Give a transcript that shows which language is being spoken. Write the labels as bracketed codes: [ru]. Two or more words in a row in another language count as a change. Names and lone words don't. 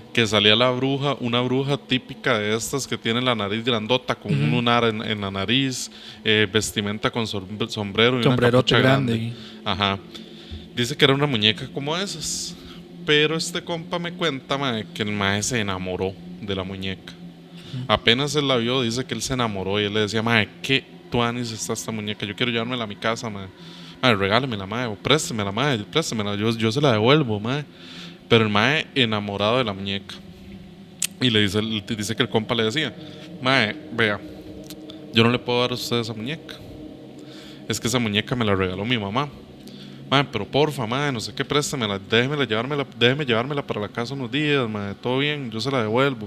[es] Que salía la bruja, una bruja típica de estas que tiene la nariz grandota con un lunar en la nariz, vestimenta con sombrero y una capucha grande. Ajá. Dice que era una muñeca como esas. Pero este compa me cuenta, mae, que el mae se enamoró de la muñeca. Apenas él la vio, dice que él se enamoró y él le decía, mae, ¿qué tuanis está esta muñeca? Yo quiero llevármela a mi casa, mae. Mae, regálemela, mae, o préstemela, mae, préstemela, yo se la devuelvo, mae. Pero el mae enamorado de la muñeca. Y dice que el compa le decía, mae, vea, yo no le puedo dar a usted esa muñeca. Es que esa muñeca me la regaló mi mamá. Mae, pero porfa, mae, no sé qué, préstamela, déjeme llevármela para la casa unos días, mae, todo bien, yo se la devuelvo.